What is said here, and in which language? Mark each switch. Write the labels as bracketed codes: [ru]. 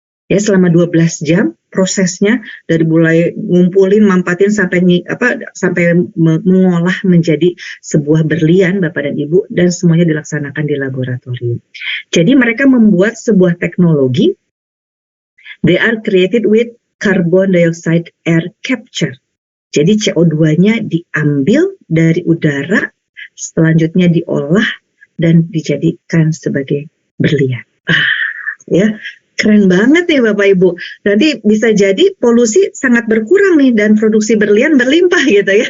[id] Ya, selama 12 jam prosesnya dari mulai ngumpulin, mampatin sampai mengolah menjadi sebuah berlian Bapak dan Ibu, dan semuanya dilaksanakan di laboratorium. Jadi mereka membuat sebuah teknologi [en] They are created with carbon dioxide air capture. [id] Jadi CO2-nya diambil dari udara, selanjutnya diolah dan dijadikan sebagai berlian. Ya, keren banget nih Bapak Ibu. Nanti bisa jadi polusi sangat berkurang nih dan produksi berlian berlimpah gitu ya.